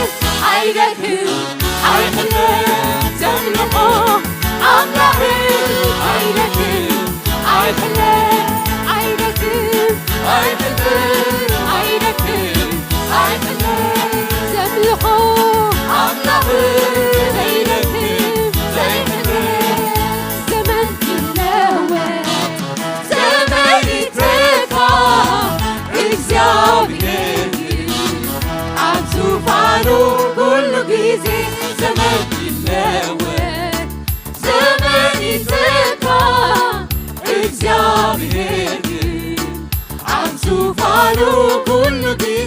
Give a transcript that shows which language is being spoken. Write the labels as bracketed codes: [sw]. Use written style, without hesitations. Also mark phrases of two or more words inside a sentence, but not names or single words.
[ti] አይደክም አይሕለን ዘምልኮ አምላኽን አይደክም አይሕለን አይደክም አይሕለን አይደክም አይሕለን ዘምልኮ አምላኽን ዘይደክም ዘይሕለን [am] ዘመን ይለወጥ ዘመን ይተካ እግዚአብሔር አብ ዙፋኑ ሁሉ ጊዜ ዘመን ይለወጥ ዘመን ይተካ እግዚአብሔር አብ ዙፋኑ ሁሉ ጊዜ